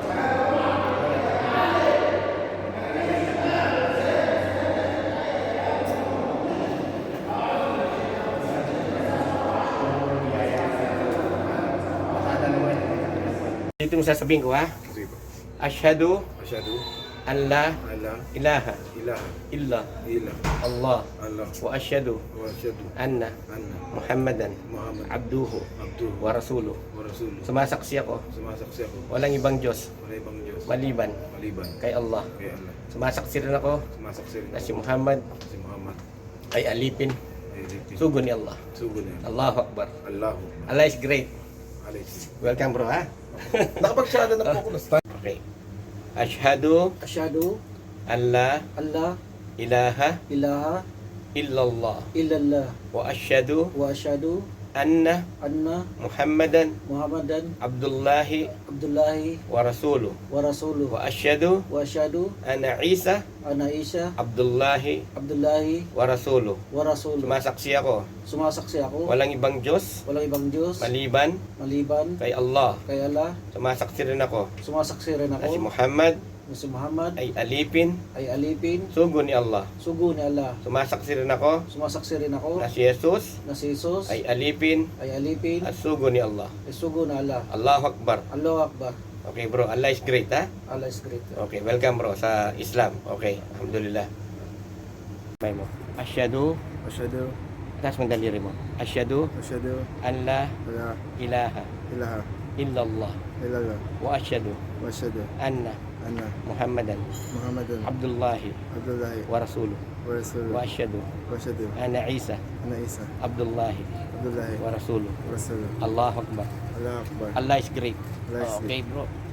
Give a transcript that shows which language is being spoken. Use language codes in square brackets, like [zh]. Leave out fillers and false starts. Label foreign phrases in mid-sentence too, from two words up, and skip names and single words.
[tl] Ito yung sasabihin ko, ha? Sige po. [ar] Ashhadu Asyhadu أن لا أن لا ilaha ilaha illa illa Allah Allah وأشهد وأشهد anna anna Muhammadan Muhammad abduhu abduhu ورسوله. ورسوله. [tl] Sumasaksi ako Sumasaksi ako walang ibang Diyos wala ibang Diyos maliban maliban kay Allah. kay Allah. Sumasaksi rin ako Sumasaksi rin na ako si Muhammad si Muhammad ay alipin ay ligpit. sugo ni Allah. Sugo niya. [ar] الله أكبر. Allahu [en] Allah is great. [ar] alayhi. [en] Welcome bro, [tl] ha? Nakapagsyada na po ako na [ar] Okay. Ashhadu Asyhadu أن لا alla ilaha ilaha illallah illallah وأشهد وأشهد anna anna Muhammadan Muhammadan Abdullahi Abdullahi ورسوله. ورسوله وأشهد وأشهد أن عيسى أن عيسى Abdullahi Abdullahi ورسوله. ورسوله. [tl] Sumasaksi ako Sumasaksi ako walang ibang Diyos walang ibang Diyos maliban maliban kay Allah. kay Allah. Sumasaksi rin ako Sumasaksi rin na si ako Muhammad na si Muhammad ay alipin ay alipin sugo ni Allah. sugo ni Allah. Sumasaksi rin ako Sumasaksi rin ako na si Jesus na si Jesus ay alipin ay alipin at sugo ni Allah. ay sugo ni Allah. [ar] الله أكبر. الله أكبر. [en] Okay bro, Allah is great, ha? Allah is great. Okay, welcome bro [tl] sa Islam. Okay, alhamdulillah. May mo. [ar] Asyhadu, Asyhadu [tl] taas mong daliri mo. [ar] Asyhadu asyhadu أن لا la ilaha ilaha illallah illallah وأشهد وأشهد anna anna Muhammadan Muhammadan Abdullahi Abdullahi ورسوله. ورسوله وأشهد وأشهد أن عيسى أن عيسى Abdullahi Abdullahi ورسوله. ورسوله. الله أكبر. الله أكبر. [en] Allah is great. Allah is Okay bro.